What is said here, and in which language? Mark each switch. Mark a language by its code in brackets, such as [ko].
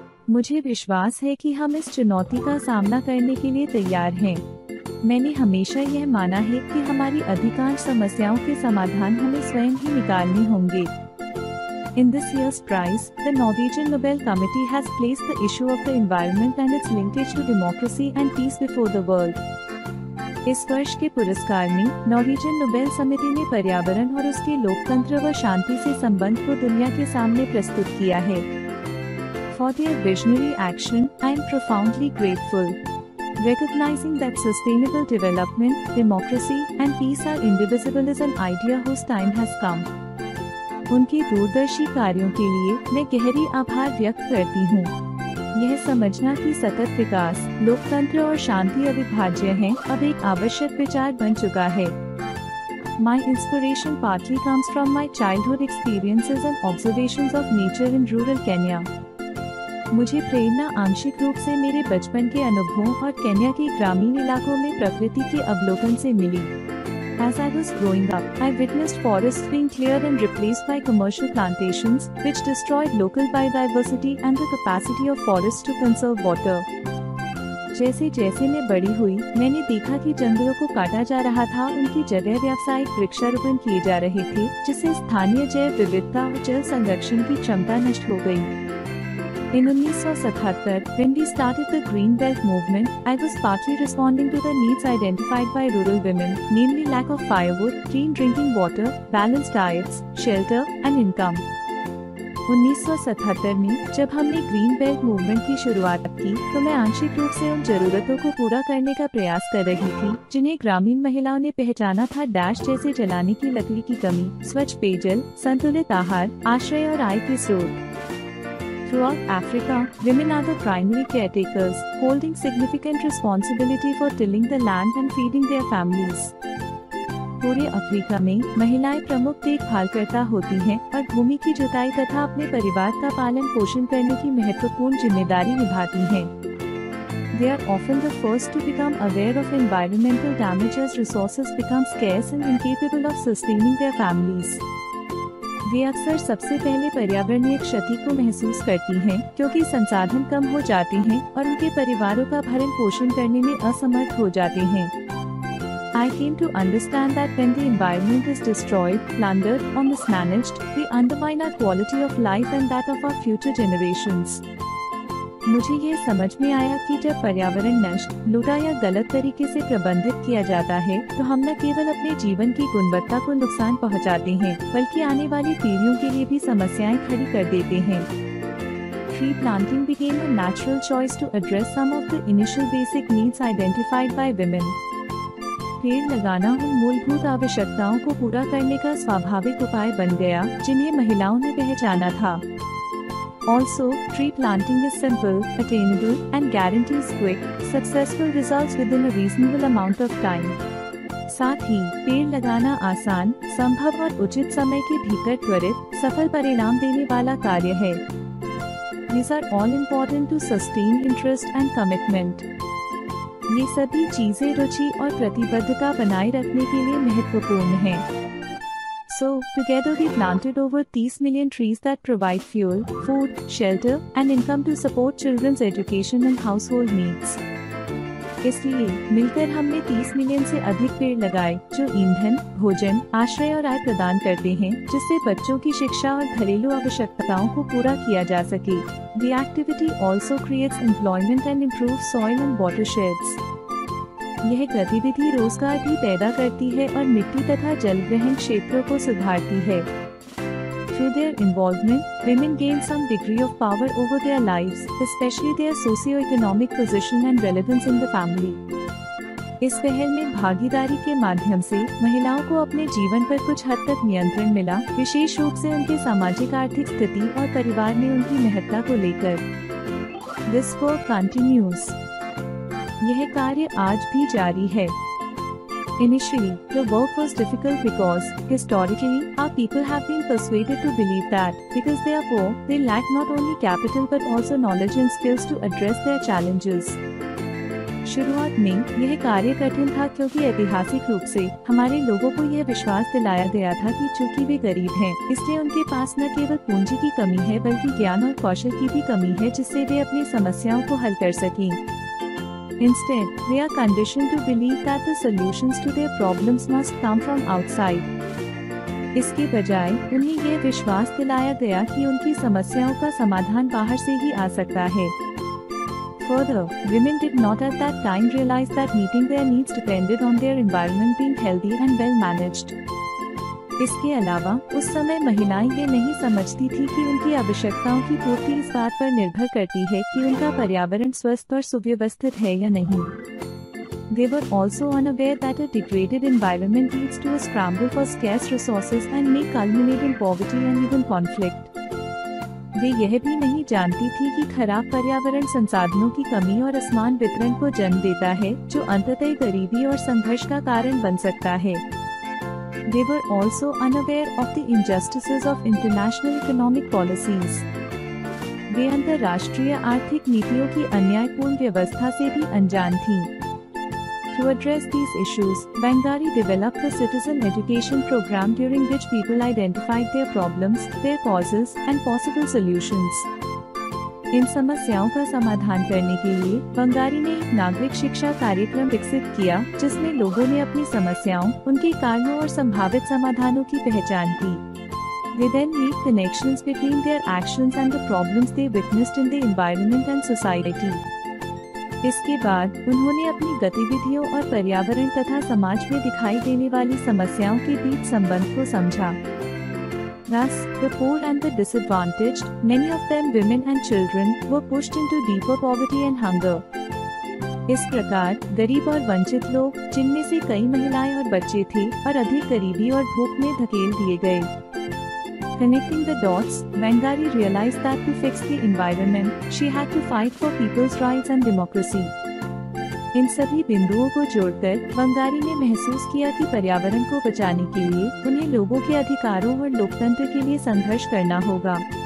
[hi] मुझे विश्वास है कि हम इस चुनौती का सामना करने के लिए तैयार हैं। मैंने हमेशा यह माना है कि हमारी अधिकांश समस्याओं के समाधान हमें स्वयं ही निकालने होंगे। [en] In this year's prize, the Norwegian Nobel Committee has placed the issue of the environment and its linkage to democracy and peace before the world. [hi] इस वर्ष के पुरस्कार में नॉर्वेजियन नोबेल समिति ने पर्यावरण और उसके लोकतंत्र व शांति से संबंध को दुनिया के सामने प्रस्तुत किया है। [en] For their visionary action, I am profoundly grateful. Recognizing that sustainable development, democracy, and peace are indivisible is an idea whose time has come. [hi] उनके दूरदर्शी कार्यों के लिए मैं गहरी आभार व्यक्त करती हूँ। यह समझना कि सतत विकास, लोकतंत्र और शांति अविभाज्य हैं, अब एक आवश्यक विचार बन चुका है। [en] My inspiration partly comes from my childhood experiences and observations of nature in rural Kenya. [hi] मुझे प्रेरणा आंशिक रूप से मेरे बचपन के अनुभवों और केन्या के ग्रामीण इलाकों में प्रकृति के अवलोकन से मिली। [en] As I was growing up, I witnessed forests being cleared and replaced by commercial plantations, which destroyed local biodiversity and the capacity of forests to conserve water. [hi] जैसे जैसे मैं बड़ी हुई, मैंने देखा कि जंगलों को काटा जा रहा था, उनकी जगह व्यावसायिक वृक्षारोपण किए जा रहे थे, जिससे स्थानीय जैव विविधता और जल संरक्षण की क्षमता नष्ट हो गई। [en] In 1977, when we started the Green Belt movement, I was partly responding to the needs identified by rural women, namely lack of firewood, clean drinking water, balanced diets, shelter, and income. [hi] 1977 में जब हमने green belt movement की शुरुआत की, तो मैं आंशिक रूप से उन जरूरतों को पूरा करने का प्रयास कर रही थी, जिन्हें ग्रामीण महिलाओं ने पहचाना था, जैसे जलाने की लकड़ी की कमी, स्वच्छ पेयजल, संतुलित आहार, आश्रय और आय के स्रोत। [en] Throughout Africa, women are the primary caretakers, holding significant responsibility for tilling the land and feeding their families. [hi] पूरे अफ्रीका में महिलाएं प्रमुख देखभालकर्ता होती हैं और भूमि की जुताई तथा अपने परिवार का पालन पोषण करने की महत्वपूर्ण जिम्मेदारी निभाती हैं। [en] They are often the first to become aware of environmental damage as resources become scarce and incapable of sustaining their families. [hi] वे अक्सर सबसे पहले पर्यावरणीय क्षति को महसूस करती हैं, क्योंकि संसाधन कम हो जाते हैं और उनके परिवारों का भरण पोषण करने में असमर्थ हो जाते हैं। [en] I came to understand that when the environment is destroyed, plundered, or mismanaged, we undermine our quality of life and that of our future generations. [hi] मुझे यह समझ में आया कि जब पर्यावरण नष्ट, लूटा या गलत तरीके से प्रबंधित किया जाता है, तो हम न केवल अपने जीवन की गुणवत्ता को नुकसान पहुंचाते हैं, बल्कि आने वाली पीढ़ियों के लिए भी समस्याएं खड़ी कर देते हैं। [en] Tree planting became a natural choice to address some of the initial basic needs identified by women. [hi] पेड़ लगाना उन मूलभूत आवश्यकताओं को पूरा करने का स्वाभाविक उपाय बन गया, जिन्हें महिलाओं ने पहचाना था। [en] Also, tree planting is simple, attainable, and guarantees quick, successful results within a reasonable amount of time. [hi] साथ ही पेड़ लगाना आसान, संभव और उचित समय के भीतर त्वरित, सफल परिणाम देने वाला कार्य है। [en] These are all important to sustain interest and commitment. [hi] ये सभी चीजें रुचि और प्रतिबद्धता बनाए रखने के लिए महत्वपूर्ण हैं। [en] So, together we planted over 30 million trees that provide fuel, food, shelter, and income to support children's education and household needs. [hi] इसलिए मिलकर हमने 30 मिलियन से अधिक पेड़ लगाए, जो ईंधन, भोजन, आश्रय और आय प्रदान करते हैं, जिससे बच्चों की शिक्षा और घरेलू आवश्यकताओं को पूरा किया जा सके। [en] The activity also creates employment and improves soil and watersheds. [hi] यह गतिविधि रोजगार भी पैदा करती है और मिट्टी तथा जलग्रहण क्षेत्रों को सुधारती है। [en] Through their involvement, women gain some degree of power over their lives, especially their socio-economic position and relevance in the family. [hi] इस पहल में भागीदारी के माध्यम से महिलाओं को अपने जीवन पर कुछ हद तक नियंत्रण मिला, विशेष रूप से उनके सामाजिक आर्थिक स्थिति और परिवार में उनकी महत्ता को लेकर। [en] This work continues. [hi] यह कार्य आज भी जारी है. [en] Initially, the work was difficult because, historically, our people have been persuaded to believe that, because they are poor, they lack not only capital but also knowledge and skills to address their challenges. [hi] शुरुआत में यह कार्य कठिन था क्योंकि ऐतिहासिक रूप से हमारे लोगों को यह विश्वास दिलाया गया था कि चूंकि वे गरीब हैं, इसलिए उनके पास न केवल पूंजी की कमी है बल्कि ज्ञान और कौशल की भी कमी है जिससे वे अपनी समस्याओं को हल कर सकें. [en] Instead, they are conditioned to believe that the solutions to their problems must come from outside. [hi] इसके बजाय उन्हें यह विश्वास दिलाया गया कि उनकी समस्याओं का समाधान बाहर से ही आ सकता है. [en] Further, women did not at that time realize that meeting their needs depended on their environment being healthy and well managed. [hi] इसके अलावा उस समय महिलाएं ये नहीं समझती थी कि उनकी आवश्यकताओं की पूर्ति इस बात पर निर्भर करती है कि उनका पर्यावरण स्वस्थ और सुव्यवस्थित है या नहीं. [en] They were also unaware that a degraded environment leads to a scramble for scarce resources and may culminate in poverty and even conflict. [hi] वे यह भी नहीं जानती थी कि खराब पर्यावरण संसाधनों की कमी और असमान वितरण को जन्म देता है, जो अंततः गरीबी और संघर्ष का कारण बन सकता है. [en] They were also unaware of the injustices of international economic policies. [hi] वे अंतर्राष्ट्रीय आर्थिक नीतियों की अन्यायपूर्ण व्यवस्था से भी अनजान थीं. [en] To address these issues, Bangari developed a citizen education program during which people identified their problems, their causes, and possible solutions. [hi] इन समस्याओं का समाधान करने के लिए बंगारी ने एक नागरिक शिक्षा कार्यक्रम विकसित किया जिसमें लोगों ने अपनी समस्याओं, उनके कारणों और संभावित समाधानों की पहचान की. [en] They then made connections between their actions and the problems they witnessed in the environment and society. [hi] इसके बाद उन्होंने अपनी गतिविधियों और पर्यावरण तथा समाज में दिखाई देने वाली समस्याओं के बीच संबंध को समझा. [en] Thus, the poor and the disadvantaged, many of them women and children, were pushed into deeper poverty and hunger. [hi] इस प्रकार गरीब और वंचित लोग, जिनमें से कई महिलाएं और बच्चे थे, और अधिक गरीबी और भूख में धकेल दिए गए. [en] Connecting the dots, Bangari realized that to fix the environment, she had to fight for people's rights and democracy. [hi] इन सभी बिंदुओं को जोड़कर बंगारी ने महसूस किया कि पर्यावरण को बचाने के लिए उन्हें लोगों के अधिकारों और लोकतंत्र के लिए संघर्ष करना होगा.